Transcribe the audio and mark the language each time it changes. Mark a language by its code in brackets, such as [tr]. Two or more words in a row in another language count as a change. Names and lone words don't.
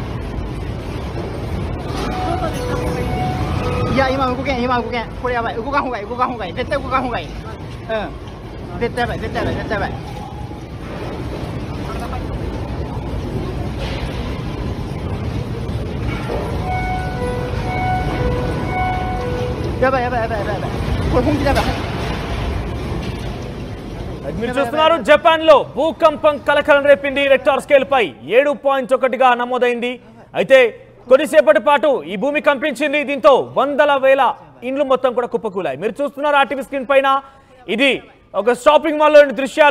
[ja] いや、今動けん、今動けん、これやばい、動かんほうがいい、動かんほうがいい、絶対動かんほうがいい。うん、絶対やばい、絶対やばい、絶対やばい。やばい、やばい、やばい、やばい、やばい、これ本気でやばい。 [te] మీరు చూస్తున్నారు, జపాన్ లో భూకంపం కలకలం రేపింది. రెక్టర్ స్కేల్ పై 7.1గా నమోదైంది. అయితే కొద్దిసేపటి పాటు ఈ భూమి కంపించింది. దీంతో వందల వేల ఇండ్లు మొత్తం కూడా కుప్పకూలాయి. మీరు చూస్తున్నారు ఆర్టీవీ స్క్రీన్ పైన, ఇది ఒక షాపింగ్ మాల్లోని దృశ్యాలు.